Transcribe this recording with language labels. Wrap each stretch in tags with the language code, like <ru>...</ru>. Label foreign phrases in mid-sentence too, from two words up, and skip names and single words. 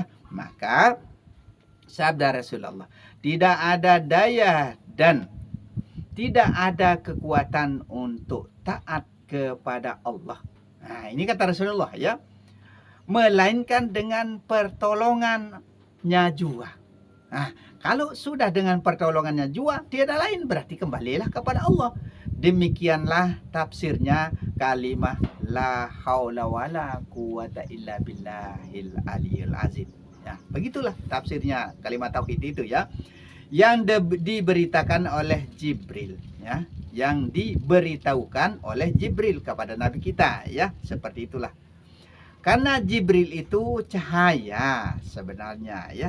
<id>Maka sabda Rasulullah, tidak ada daya dan tidak ada kekuatan untuk taat kepada Allah. Nah, ini kata Rasulullah ya. Melainkan dengan pertolongannya jua. Nah, kalau sudah dengan pertolongannya jua, tiada lain, berarti kembalilah kepada Allah. Demikianlah tafsirnya kalimah</id> <ar>لا حول ولا قوة إلا بالله العلي العظيم.</ar> <id>Ya, begitulah tafsirnya kalimat tauhid itu ya. Yang diberitakan oleh Jibril ya, yang diberitahukan oleh Jibril kepada nabi kita ya, seperti itulah. Karena Jibril itu cahaya sebenarnya ya.</id>